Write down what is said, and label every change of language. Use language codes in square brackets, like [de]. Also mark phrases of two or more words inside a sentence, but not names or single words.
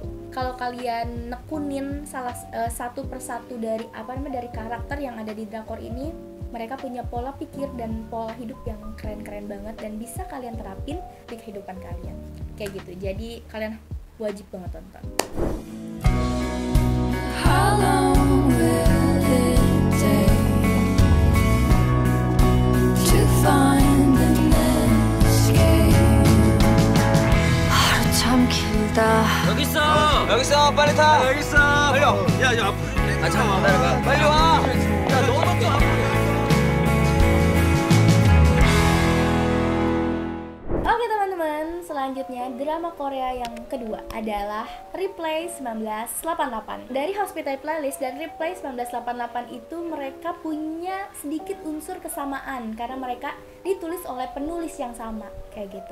[id] Kalau kalian nekunin satu persatu dari karakter yang ada di drakor ini, mereka punya pola pikir dan pola hidup yang keren-keren banget dan bisa kalian terapin di kehidupan kalian kayak gitu. Jadi kalian wajib banget tonton. [en] How long will it to find an escape? [ko] 하루 참 길다. 여기 있어 빨리 타. 여기 있어 빨리 와. 야 잠깐만 기다려봐. 빨리 와. 야 너도 좀 앞으로. [id] Oke teman-teman, selanjutnya drama Korea yang kedua adalah Replay 1988. Dari Hospital Playlist dan Replay 1988 itu mereka punya sedikit unsur kesamaan karena mereka ditulis oleh penulis yang sama kayak gitu.